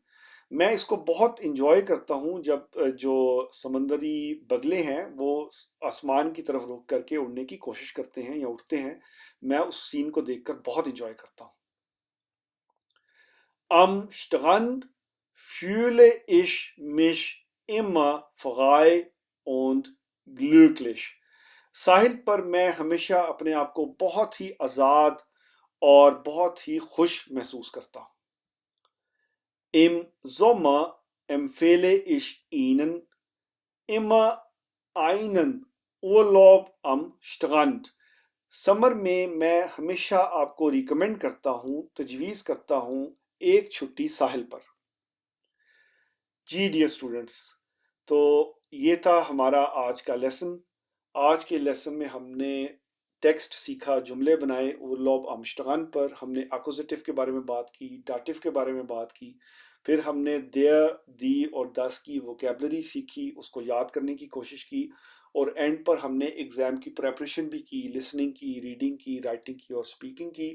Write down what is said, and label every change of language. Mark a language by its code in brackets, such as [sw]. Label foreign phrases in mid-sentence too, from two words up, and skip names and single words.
[ur] میں اس کو بہت انجوائے کرتا ہوں جب جو سمندری بگلے ہیں وہ آسمان کی طرف رخ کر کے اڑنے کی کوشش کرتے ہیں یا اڑتے ہیں. میں اس سین کو دیکھ کر بہت انجوائے کرتا ہوں. [de] Am Strand fühle ich mich immer frei und glücklich. [ur] ساحل پر میں ہمیشہ اپنے آپ کو بہت ہی آزاد اور بہت ہی خوش محسوس کرتا ہوں. [de] Im Sommer empfehle ich Ihnen immer einen Urlaub am Strand. [ur] سمر میں میں ہمیشہ آپ کو ریکمینڈ کرتا ہوں، تجویز کرتا ہوں ایک چھٹی ساحل پر. जी [en] dear students, [ur] تو یہ تھا ہمارا آج کا لیسن. آج کے لیسن میں ہم نے ٹیکسٹ سیکھا، جملے بنائے [de] Urlaub am Strand [ur] پر، ہم نے ایکوزیٹو کے بارے میں بات کی، ڈاٹیو کے بارے میں بات کی، پھر ہم نے [de] der, die [ur] और [de] das [ur] کی ووکیبلری سیکھی، اس کو یاد کرنے کی کوشش کی، اور اینڈ پر ہم نے ایگزام کی پریپریشن بھی کی، لسننگ کی، ریڈنگ کی، رائٹنگ کی اور اسپیکنگ کی.